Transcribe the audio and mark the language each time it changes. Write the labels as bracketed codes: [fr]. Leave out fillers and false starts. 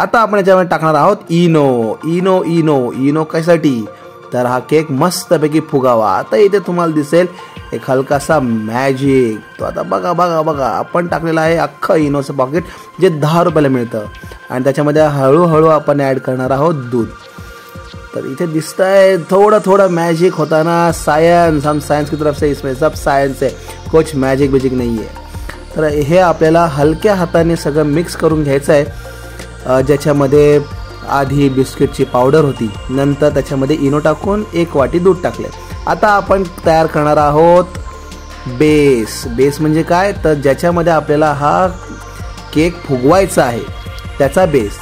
[mr] आता आपण याच्यामध्ये टाकणार आहोत इनो कशासाठी, तर हा केक मस्तपैकी फुगावा। आता इथे तुम्हाला दिसेल एक हलकासा मॅजिक। तो आता बघा आपण टाकलेला आहे अख्खं इनोचं पॉकेट जे 10 रुपयाला मिळतं आणि त्याच्यामध्ये हळूहळू आपण ॲड करणार आहोत दूध। तर इथे दिसतंय [hi] थोड़ा मैजिक होता ना, साइंस, हम साइंस की तरफ से इसमें सब साइंस है, कुछ मैजिक नहीं है। [mr] तर हे आपल्याला हलक्या हाताने सगळं मिक्स करून घ्यायचं आहे। ज्याच्यामध्ये आधी बिस्किटची पावडर होती, नंतर त्याच्यामध्ये इनो टाकून 1 वाटी दूध टाकले। आता आपण तयार करणार आहोत बेस म्हणजे काय, तर ज्याच्यामध्ये आपल्याला हा केक फुगवायचा आहे त्याचा बेस।